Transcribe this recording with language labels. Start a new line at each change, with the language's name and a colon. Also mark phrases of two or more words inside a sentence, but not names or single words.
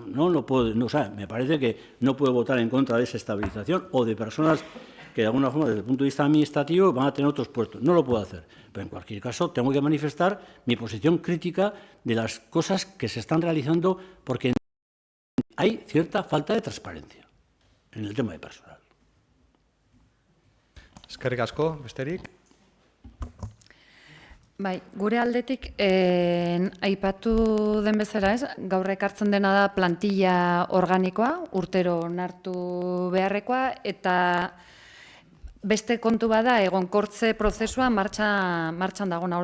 Spanish: Me parece que no puedo votar en contra de esa estabilización o de personas que de alguna forma desde el punto de vista administrativo van a tener otros puestos. No lo puedo hacer. Pero en cualquier caso tengo que manifestar mi posición crítica de las cosas que se están realizando porque hay cierta falta de transparencia en el tema de personal.
Basque: Eskerrik asko, besterik. Bai, gure aldetik aipatu den bezala, gaur ekartzen dena da plantilla organikoa, urtero onartu beharrekoa, eta beste kontu bada egonkortze prozesua martxan dagoena.